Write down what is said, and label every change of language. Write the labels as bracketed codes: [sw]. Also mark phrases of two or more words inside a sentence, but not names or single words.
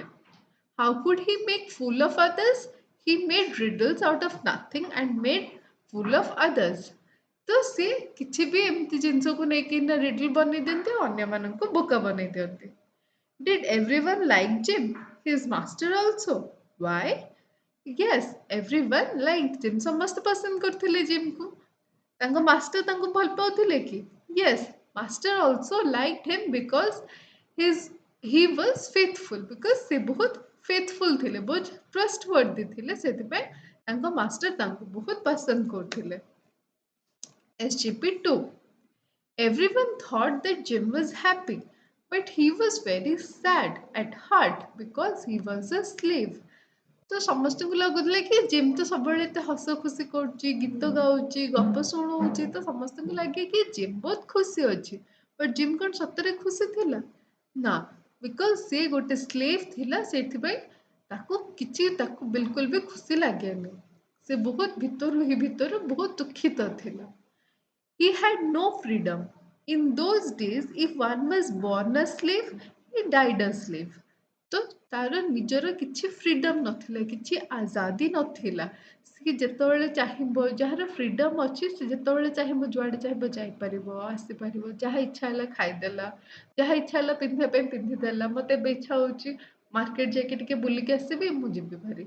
[en] How could he make fool of others? He made riddles out of nothing and made fool of others. [or] ତ ସେ କିଛି ବି ଏମିତି ଜିନିଷକୁ ନେଇକି ନା riddle ବନେଇ ଦିଅନ୍ତି ଆଉ ଅନ୍ୟମାନଙ୍କୁ ବୋକା ବନେଇ ଦିଅନ୍ତି। [en] Did everyone like Jim? His master also. Why? Yes, everyone liked Jim. [or] ସମସ୍ତେ ପସନ୍ଦ କରୁଥିଲେ ଜିମ୍‌କୁ। ତାଙ୍କ ମାଷ୍ଟର ତାଙ୍କୁ ଭଲ ପାଉଥିଲେ କି? [en] Yes, master also liked him because his he was faithful because [or] ସେ ବହୁତ faithful ଥିଲେ ବହୁତ trustworthy ଥିଲେ ସେଥିପାଇଁ ତାଙ୍କ ମାଷ୍ଟର ତାଙ୍କୁ ବହୁତ ପସନ୍ଦ କରୁଥିଲେ। [en] SGP 2. Everyone thought that Jim was happy, but he was very sad at heart because he was a slave. ତ ସମସ୍ତଙ୍କୁ ଲାଗୁଥିଲା କି ଜିମ୍ ତ ସବୁବେଳେ ଏତେ ହସ ଖୁସି କରୁଛି ଗୀତ ଗାଉଛି ଗପ ଶୁଣଉଛି ତ ସମସ୍ତଙ୍କୁ ଲାଗେ କି ଜିମ୍ ବହୁତ ଖୁସି ଅଛି ବଟ୍ ଜିମ୍ କ'ଣ ସତରେ ଖୁସି ଥିଲା ନା ବିକଜ ସେ ଗୋଟେ ସ୍ଲେଭ୍ ଥିଲା ସେଥିପାଇଁ ତାକୁ ବିଲକୁଲ ବି ଖୁସି ଲାଗେନି ସେ ବହୁତ ଭିତରୁ ବହୁତ ଦୁଃଖିତ ଥିଲା। He had no freedom. In those days, if one was born a slave, he died a slave. [or] तो ତାର ନିଜର କିଛି ଫ୍ରିଡମ୍ ନଥିଲା, କିଛି ଆଜାଦି ନଥିଲା। ସିଏ ଯେତେବେଳେ ଚାହିଁବ, ଯାହାର ଫ୍ରିଡମ୍ ଅଛି, ସେ ଯେତେବେଳେ ଚାହିଁବ ଯୁଆଡ଼େ ଚାହିଁବ ଯାଇପାରିବ, ଆସିପାରିବ, ଯାହା ଇଚ୍ଛା ହେଲା ଖାଇଦେଲା, ଯାହା ଇଚ୍ଛା ହେଲା ପିନ୍ଧିବା ପାଇଁ ପିନ୍ଧିଦେଲା। ମୋତେ ଏବେ ଇଚ୍ଛା ହେଉଛି ମାର୍କେଟ ଯାଇକି ଟିକେ ବୁଲିକି ଆସିବି, ମୁଁ ଯିବି ଭାରି।